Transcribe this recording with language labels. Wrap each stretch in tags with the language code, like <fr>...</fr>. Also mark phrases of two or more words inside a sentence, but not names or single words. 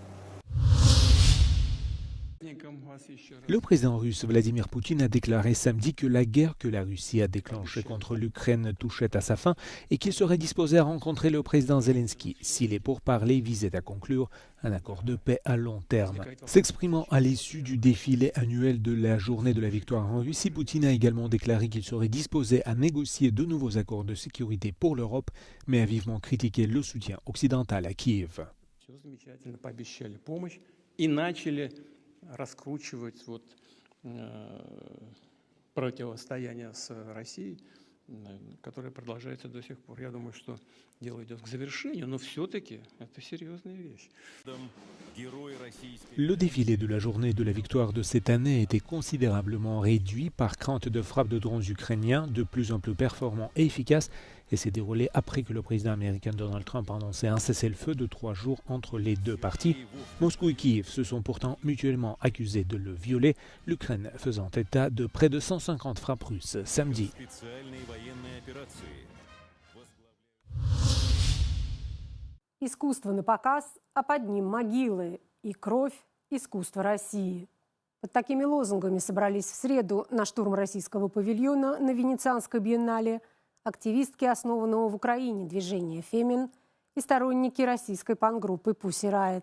<fr>Le président russe Vladimir Poutine a déclaré samedi que la guerre que la Russie a déclenchée contre l'Ukraine touchait à sa fin et qu'il serait disposé à rencontrer le président Zelensky si les pourparlers visaient à conclure un accord de paix à long terme. S'exprimant à l'issue du défilé annuel de la journée de la victoire en Russie, Poutine a également déclaré qu'il serait disposé à négocier de nouveaux accords de sécurité pour l'Europe, mais a vivement critiqué le soutien occidental à Kiev.</fr> <ru>Раскручивать противостояние с Россией, которое продолжается до сих пор. Я думаю, что дело idет к завершению, но все-таки это серьезная вещь.</ru> <fr>Le défilé de la journée de la victoire de cette année a été considérablement réduit par crainte de frappes de drones ukrainiens de plus en plus performants et efficaces et s'est déroulé après que le président américain Donald Trump a annoncé un cessez-le-feu de 3 jours entre les deux parties. Moscou et Kiev se sont pourtant mutuellement accusés de le violer, l'Ukraine faisant état de près de 150 frappes russes samedi.</fr> <ru>Искусство на показ, а под ним могилы и кровь искусства России. Под такими лозунгами собрались в среду на штурм российского павильона на Венецианской биеннале активистки основанного в Украине движения «Фемин» и сторонники российской панк-группы Pussy Riot.</ru>